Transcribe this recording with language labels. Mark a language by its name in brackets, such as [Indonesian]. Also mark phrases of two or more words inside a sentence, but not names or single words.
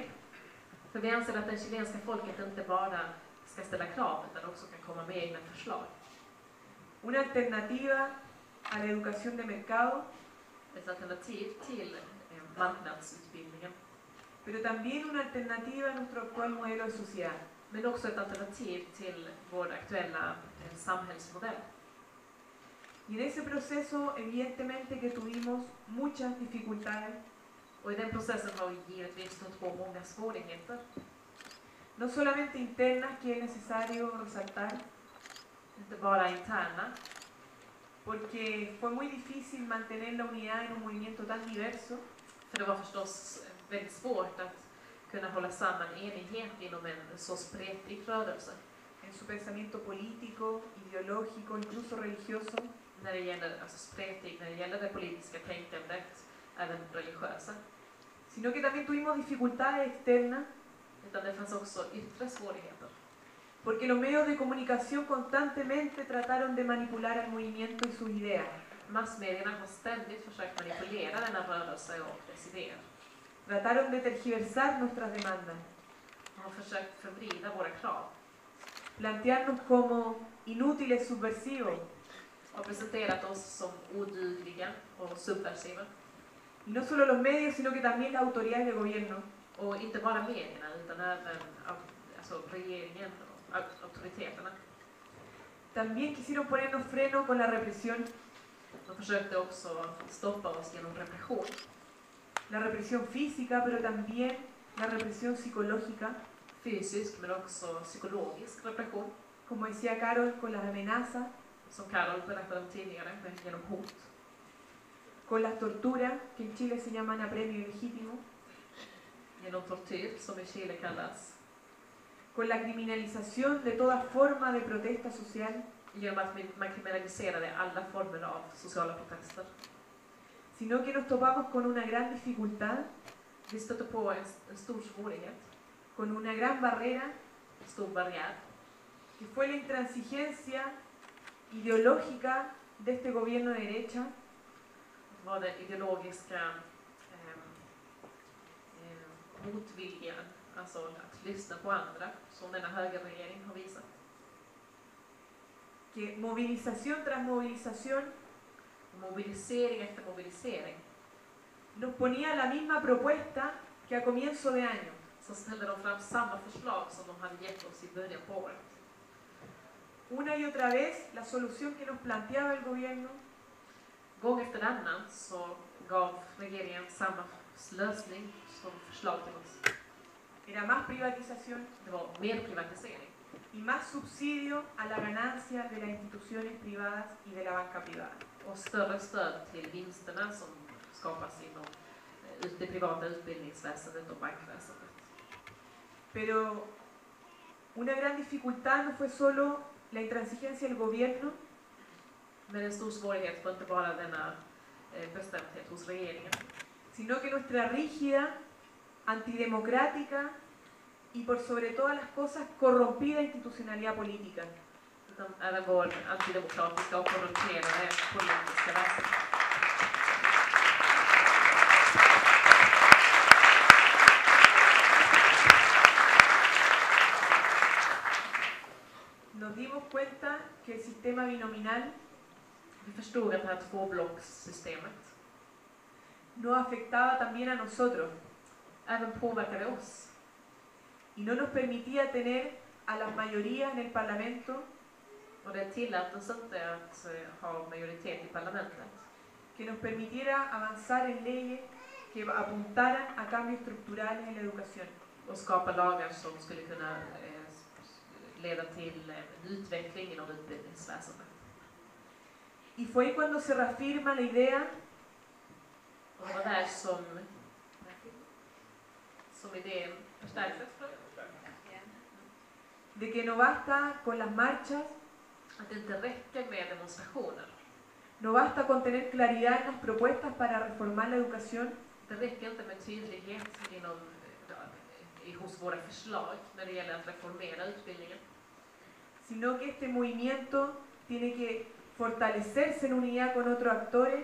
[Swedish] För vi anser att det chilenska folket inte bara ska ställa krav utan också kan komma med egna förslag. [Spanish] Una alternativa a la educación de mercado, [Swedish] Ett alternativ till marknadsutbildningen. [Spanish] pero también una alternativa a nuestro actual modelo de sociedad. [Swedish] Men också ett alternativ till vår aktuella samhällsmodell. [Spanish] Y en ese proceso, evidentemente que tuvimos muchas dificultades, [Swedish] Och i den processen har vi givetvis stött på många svårigheter. [Spanish] no solamente internas, que es necesario resaltar, [Swedish] Inte bara interna, [Spanish] porque fue muy difícil mantener la unidad en un movimiento tan diverso, [Swedish] för det var förstås väldigt svårt att kunna hålla samman enighet inom en så spretig rörelse. [Spanish] en su pensamiento político, ideológico, incluso religioso, [Swedish] När det gäller, alltså spretig, när det gäller det politiska tänkandet, även religiösa. [Spanish] sino que también tuvimos dificultades externas, [Swedish] Utan det fanns också yttre svårigheter. [Spanish] porque los medios de comunicación constantemente trataron de manipular al movimiento y sus ideas. [Swedish] Massmedierna har ständigt försökt manipulera denna rörelse och dess idéer. [Spanish] Trataron de tergiversar nuestras demandas, [Swedish] De har försökt förvrida våra krav [Spanish] plantearnos como inútiles subversivos, [Swedish] och presenterat oss som odugliga och subversiva. [Spanish] y no solo los medios, sino que también las autoridades de gobierno. [Swedish] Och inte bara medierna utan även alltså regeringen och auktoriteterna. [Spanish] También quisieron ponernos freno con la represión, [Swedish] De försökte också stoppa oss genom repression. [Spanish] la represión física, pero también la represión psicológica, [Swedish] Fysisk men också psykologisk repression. [Spanish] como decía Carol, con las amenazas, [Swedish] Som Carol berättade om tidigare, genom hot. [Spanish] con las torturas, que en Chile se llaman apremio ilegítimo, [Swedish] Genom tortyr, som i Chile kallas. [Spanish] con la criminalización de toda forma de protesta social, [Swedish] Genom att man kriminaliserade alla former av sociala protester. [Spanish] sino que nos topamos con una gran dificultad, [Swedish] Vi stötte på en stor svårighet, [Spanish] con una gran barrera, [Swedish] en stor barriär. [Spanish] que fue la intransigencia ideológica de este gobierno de derecha, [Swedish] Det var den ideologiska motviljan, alltså att lyssna på andra, som denna högerregering har visat. [Spanish] que movilización tras movilización [Swedish] Mobilisering efter mobilisering. [Spanish] nos ponía la misma propuesta que a comienzo de año. [Swedish] Så ställde de fram samma förslag som de hade gett oss i början på året. [Spanish] Una y otra vez, la solución que nos planteaba el gobierno [Swedish] Gång efter annan så gav regeringen samma lösning som förslag till oss. [Spanish] era más privatización [Swedish] Det var mer privatisering [Spanish] y más subsidio a la ganancia de las instituciones privadas y de la banca privada. [Swedish] och större stöd till vinsterna som skapas inom det privata utbildningsväsendet och bankväsendet. [Spanish] Pero una gran dificultad no fue solo la intransigencia del gobierno, [Swedish] Men en stor svårighet var inte bara denna bestämdhet hos regeringen, [Spanish] sino que nuestra rígida, antidemocrática y por sobre todas las cosas corrompida institucionalidad política. [Swedish] utan även vår antidemokratiska och korrumperade politiska väsen. [Spanish] Nos dimos cuenta que el sistema binominal [Swedish] Vi förstod att det här tvåblockssystemet [Spanish] nos afectaba también a nosotros [Swedish] även påverkade oss [Spanish] y no nos permitía tener a las mayorías en el Parlamento [Swedish] och det tillät oss inte att ha majoritet i parlamentet [Spanish] que nos permitiera avanzar en leyes que apuntaran a cambios estructurales en la educación. [Swedish] och skapa lagar som skulle kunna leda till en utveckling inom utbildningsväsendet. [Spanish] Y fue ahí cuando se reafirma la idea [Swedish] Och det var där som idén förstärktes. [Spanish] de que no basta con las marchas, [Swedish] Att det inte räcker med demonstrationer. [Spanish] no basta con tener claridad en las propuestas para reformar la educación, [Swedish] Det räcker inte med tydlighet hos våra förslag när det gäller att reformera utbildningen. [Spanish] sino que este movimiento tiene que fortalecerse en unidad con otros actores